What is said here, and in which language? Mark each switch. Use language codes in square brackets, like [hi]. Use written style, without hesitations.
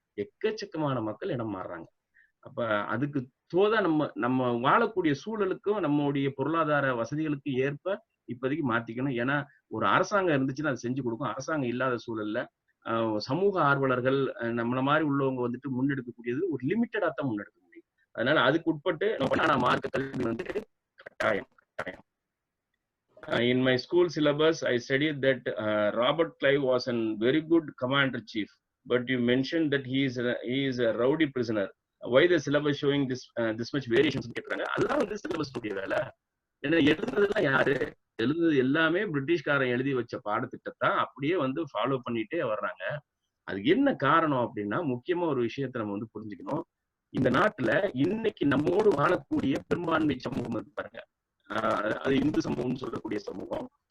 [ta] எக்கச்சக்கமான மக்கள் இடம் மாறுறாங்க. அப்ப அதுக்கு தோதா நம்ம வாழக்கூடிய சூழலுக்கும் நம்மளுடைய பொருளாதார வசதிகளுக்கு ஏற்ப இப்போதைக்கு மாத்திக்கணும். ஏன்னா ஒரு அரசாங்கம் இருந்துச்சுன்னா அது செஞ்சு கொடுக்கும். அரசாங்கம் இல்லாத சூழல்ல சமூக ஆர்வலர்கள் நம்மள மாதிரி உள்ளவங்க வந்துட்டு முன்னெடுக்கக்கூடியது ஒரு லிமிட்டடா தான் முன்னெடுக்க முடியும். அதனால அதுக்கு உட்பட்டு மார்க்க கல்வி வந்து கட்டாயம். [en] In my school syllabus, I studied that Robert Clive was a very good commander-chief, but you mentioned that he is a rowdy prisoner. Why the syllabus showing this much variations? [ta] அதெல்லாம் வந்து syllabus உடைய வேலை. ஏன்னா எழுதுனதெல்லாம் யாரு? எழுதுனது எல்லாமே பிரிட்டிஷ்காரன் எழுதி வச்ச பாடத்திட்டத்தை அப்படியே வந்து ஃபாலோ பண்ணிட்டே வர்றாங்க. அதுக்கு என்ன காரணம் அப்படின்னா, முக்கியமா ஒரு விஷயத்த நம்ம வந்து புரிஞ்சுக்கணும். இந்த நாட்டுல இன்னைக்கு நம்மோடு வாழக்கூடிய பெரும்பான்மை சமூகம் இருக்கு பாருங்க, அது இந்து சமூகம் சொல்லக்கூடிய சமூகம்.